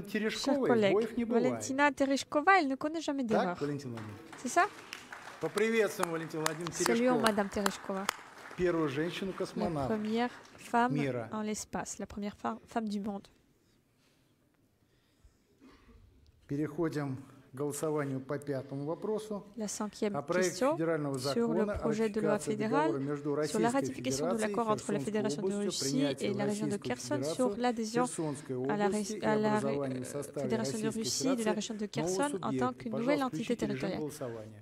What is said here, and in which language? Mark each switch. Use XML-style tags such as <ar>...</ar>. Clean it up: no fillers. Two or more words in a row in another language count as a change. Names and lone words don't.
<fr>Chers</fr> <ru>Терешковой</ru> <fr>collègues,</fr> <ru>сбоев не бывает.</ru> <fr>Valentina Tereshkova, elle ne connaît jamais d'erreur.</fr> <ru>Так, Валентина Владимировна?</ru> <fr>C'est ça?</fr> <ru>Поприветствуем Валентину Владимировну</ru> <fr>Saluons</fr> <ru>Терешкову,</ru> <fr>Madame Tereshkova,</fr> <ru>первую</ru> <fr>la</fr> <ru>женщину-космонавт.</ru> <fr>première femme Mira. en l'espace, la première femme du monde.</fr> <ru>Переходим к голосованию по пятому вопросу.</ru> <fr>La cinquième</fr> <ru>О проекте</ru> <fr>question</fr> <ru>федерального</ru> <fr>sur le</fr> <ru>закона о</ru> <fr>projet de loi</fr> <ru>ратификации</ru> <fr>fédérale</fr> <ru>договора между</ru> <fr>sur la</fr> <ru>Российской</ru> <fr>ratification de</fr> <ru>Федерацией</ru> <fr>l'accord entre la</fr> <ru>Херсонской</ru> <fr>Fédération de</fr> <ru>областью,</ru> <fr>Russie</fr> <ru>принятие</ru> <fr>et</fr> <ru>в</ru> <fr>la région de</fr> <ru>Российскую</ru> <fr>Kherson</fr> <ru>Федерацию</ru> <fr>sur l'adhésion</fr> <ru>Херсонской</ru> <fr>à la,</fr> <ru>области и</ru> <fr>à la</fr> <ru>образованию в составе</ru> <fr>Fédération de</fr> <ru>Российской</ru> <fr>Russie et de la région de</fr> <ru>Федерации</ru> <fr>Kherson</fr> <ru>нового</ru> <fr>en tant</fr> <ru>субъекта.</ru> <fr>qu'une nouvelle</fr> <ru>Пожалуйста,</ru> <fr>entité</fr> <ru>включите режим</ru> <fr>territoriale.</fr> <ru>голосования.</ru>